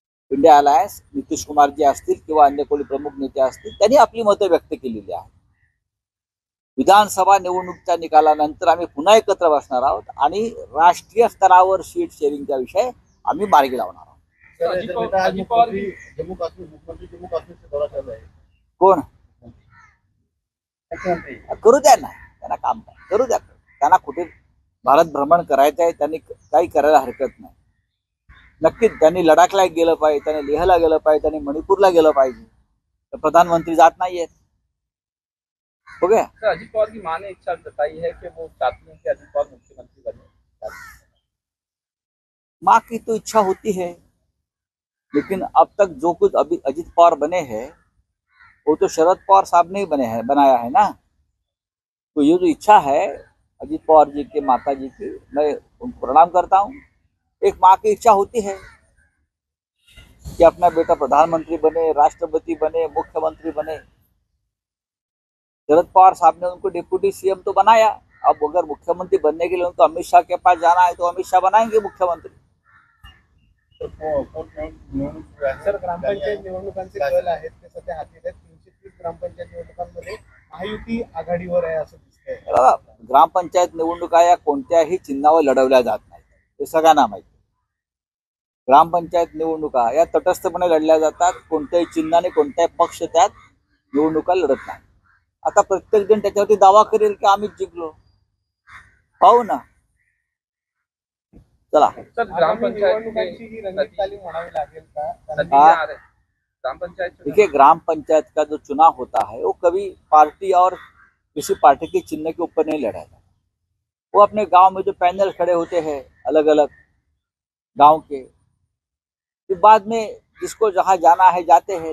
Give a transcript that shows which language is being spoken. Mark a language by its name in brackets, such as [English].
[Marathi] India alliance Nitish कुमारजी असतील किंवा अन्य कोणी प्रमुख नेते असतील त्यांनी आपली मतं व्यक्त केलेली आहेत. विधानसभा निवडणुकीच्या निकालानंतर आम्ही पुन्हा एकत्र बसणार आहोत आणि राष्ट्रीय स्तरावर सीट शेअरिंगचा विषय आम्ही मार्गी लावणार आहोत. अजित पवार [Hindi] जम्मू काश्मीर मुख्यमंत्री जम्मू काश्मीर से दौरा चल रहा है. [Marathi] कोण मुख्यमंत्री करू द्या ना, त्यांना काम करू द्या. त्यांना कुठे भारत भ्रमण करायचं आहे, त्यांनी काही करायला हरकत नाही. नक्कीच त्यांनी लडाखला गेलं पाहिजे, त्यांनी लेहला गेलं पाहिजे, त्यांनी मणिपूरला गेलं पाहिजे. तर प्रधानमंत्री जात नाहीयेत. [Hindi] हो गया. अजित पवार की मां ने इच्छा जताई है कि वो चाहती हैं कि अजित पवार मुख्यमंत्री बने. माँ की तो इच्छा होती है, लेकिन अब तक जो कुछ अभी अजित पवार बने हैं वो तो शरद पवार साहब ने ही बनाया है ना. तो ये जो इच्छा है अजित पवार जी के माता जी की, मैं उनको प्रणाम करता हूँ. एक माँ की इच्छा होती है कि अपना बेटा प्रधानमंत्री बने, राष्ट्रपति बने, मुख्यमंत्री बने. शरद पवार साहब ने उनको डिप्टी सीएम तो बनाया. अब अगर मुख्यमंत्री बनने के लिए उनको अमित शाह के पास जाना है तो अमित शाह बनाएंगे मुख्यमंत्री. [Marathi] सर, ग्रामपंचायत निवडणुकांचे कल आहेत ते सध्या हाती आहेत. 330 ग्रामपंचायत निवडणुकांमध्ये महायुती आघाडीवर आहे असं दिसतंय. ग्रामपंचायत निवडणुका या कोणत्याही चिन्हावर लढवल्या जात नाहीत, हे सगळ्यांना माहिती. ग्रामपंचायत निवडणुका या तटस्थपणे लढल्या जातात. कोणत्याही चिन्हाने कोणत्याही पक्ष त्यात निवडणुका लढत नाही. आता प्रत्येक जण त्याच्यावरती दावा करेल की आम्हीच जिंकलो. पाहू ना. चला. सर, ग्राम पंचायत निवडणुकांची ही रंगीत तालीम म्हणावी लागेल का? [Hindi] नतीजे आ रहे ग्राम पंचायत. देखिए, ग्राम पंचायत का जो चुनाव होता है वो कभी पार्टी और किसी पार्टी के चिन्ह के ऊपर नहीं लड़ा जाता. वो अपने गांव में जो पैनल खड़े होते हैं अलग अलग गांव के, फिर बाद में जिसको जहां जाना है जाते हैं.